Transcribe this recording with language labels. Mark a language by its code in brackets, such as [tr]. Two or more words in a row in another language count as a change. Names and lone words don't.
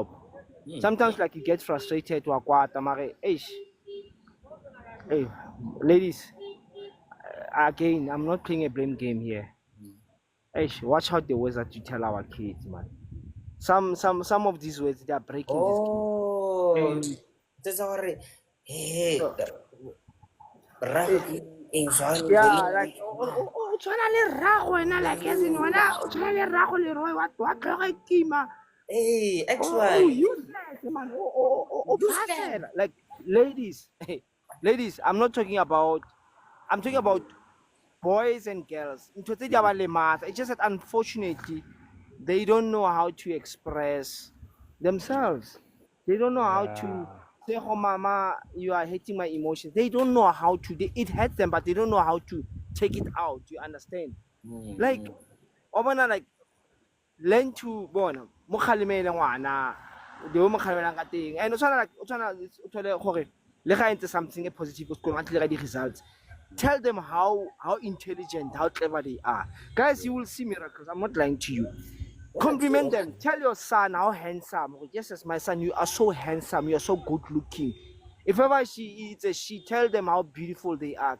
[en] Sometimes like you get frustrated to hey, ladies, again, I'm not playing a blame game here. Hey, watch out the words that you tell our kids, man. Some of these words, they are breaking these kids. Oh, that's already. Hey, yeah, like [tn] tshwana le rrago wena, [en] like as in [tn] wena o tshwana le rrago Leroy wa tloga itima. [en] Hey, oh useless man, bastard. Like ladies, ladies, I'm talking about boys and girls. It's just that unfortunately they don't know how to express themselves. They don't know how to say, "Oh, mama, you are hurting my emotions." They don't know how to. It hurts them, but they don't know how to take it out. You understand? Like, like learn to [tn] bona mo kgalemele ngwana de mo kgalemelang ka teng, and o tshwana gore le ga ntse something a positive ko sekolong a tle ga di results. [en] Tell them how intelligent, how clever they are. Guys, you will see miracles. I'm not lying to you. Compliment them. Tell your son how handsome. Yes, as my son, you are so handsome. You are so good looking. If ever she is a she, tell them how beautiful they are.